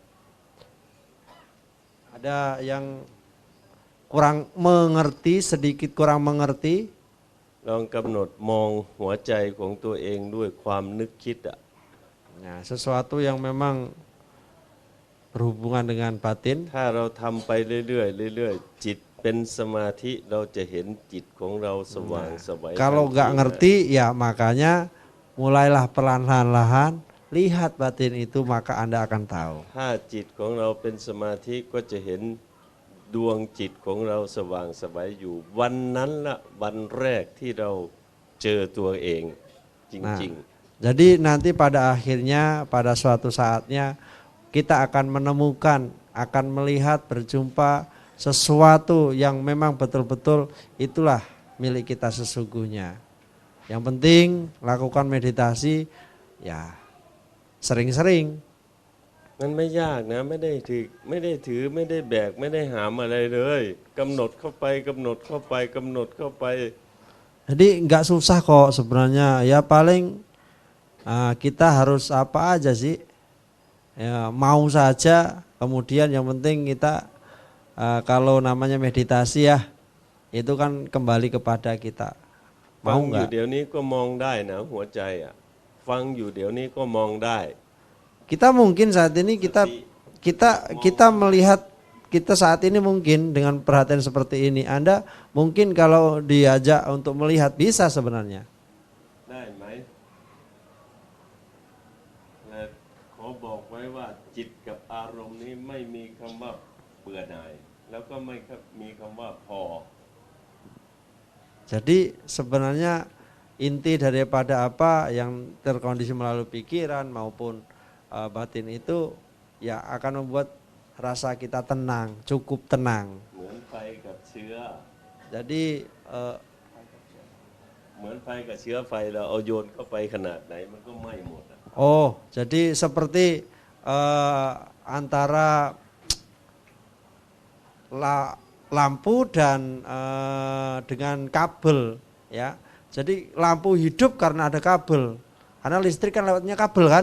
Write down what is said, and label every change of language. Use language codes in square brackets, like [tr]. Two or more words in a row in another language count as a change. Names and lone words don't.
[id] ada yang kurang mengerti, sedikit kurang mengerti. [th] ลองกำหนดมองหัวใจของตัวเองด้วยความนึกคิดอ่ะ [id] Nah, sesuatu yang memang berhubungan dengan batin. [th] ถ้าเราทำไปเรื่อยๆเรื่อยๆจิตเป็นสมาธิเราจะเห็นจิตของเราสว่างไสว [id] Kalau nggak ngerti, ya makanya mulailah perlahan-lahan lihat batin itu maka Anda akan tahu. [th] ถ้าจิตของเราเป็นสมาธิก็จะเห็นดวงจิตของเราสว่างไสวอยู่ วันนั้นละวันแรกที่เราเจอตัวเองจ [id] Nah, [th] ริง [id] jadi nanti pada akhirnya, pada suatu saatnya kita akan menemukan, akan melihat, berjumpa sesuatu yang memang betul-betul itulah milik kita sesungguhnya. Yang penting lakukan meditasi ya sering-sering. [th] ๆมันไม่ยากนะไม่ได้ถือไม่ได้แบกไม่ได้หามอะไรเลยกำหนดเข้าไปกำหนดเข้าไปกำหนดเข้าไป [id] Jadi nggak susah kok sebenarnya. Ya paling kita harus apa aja sih? Ya, mau saja. Kemudian yang penting kita kalau namanya meditasi ya itu kan kembali kepada kita. [th] ฟั [id] Mau [th] งอยู่ [id] nggak? [th] เดี๋ยวนี้ก็มองได้นะหัวใจอ่ะฟังอยู่เดี๋ยวนี้ก็มองได้ [id] Kita mungkin saat ini kita melihat kita saat ini mungkin dengan perhatian seperti ini. Anda mungkin kalau diajak untuk melihat bisa sebenarnya. [th] ได้ไหมและขอบอกไว้ว่าจิตกับอารมณ์นี้ไม่มีคำว่าเบื่อหน่าย แล้วก็ไม่มีคำว่าพอ [id] Jadi sebenarnya inti daripada apa yang terkondisi melalui pikiran maupun batin itu ya akan membuat rasa kita tenang, cukup tenang. [th] เหมือนไฟกับเชื้อ [id] Jadi [th] เหมือนไฟกับเชื้อไฟเราเอาโยนเข้าไปขนาดไหนมันก็ไหม้หมดอะ [id] oh jadi seperti antara lampu dan dengan kabel ya. Jadi lampu hidup karena ada kabel. Karena listrik kan lewatnya kabel kan.